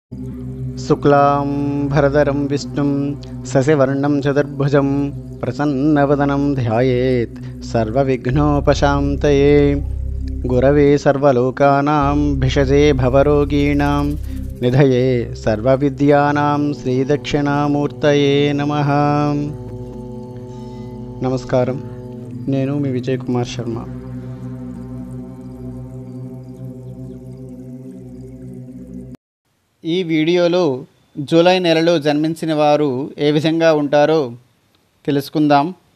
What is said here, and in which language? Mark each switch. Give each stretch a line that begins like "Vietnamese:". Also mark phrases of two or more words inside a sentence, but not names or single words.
Sanskrit: शुक्लां भरधरं विष्णुं शशिवर्णं चतुर्भुजं प्रसन्नवदनं ध्यायेत् सर्वविघ्नोपशान्तये। गुरवे सर्वलोकानां भिषजे भवरोगिणां निधये सर्वविद्यानां श्रीदक्षिणामूर्तये नमः।
Telugu: నమస్కారం, నేను మీ విజయ్ కుమార్ శర్మ. ఈ వీడియోలో జూలై నెలలో జన్మించిన వారు ఏ విధంగా ఉంటారో తెలుసుకుందాం.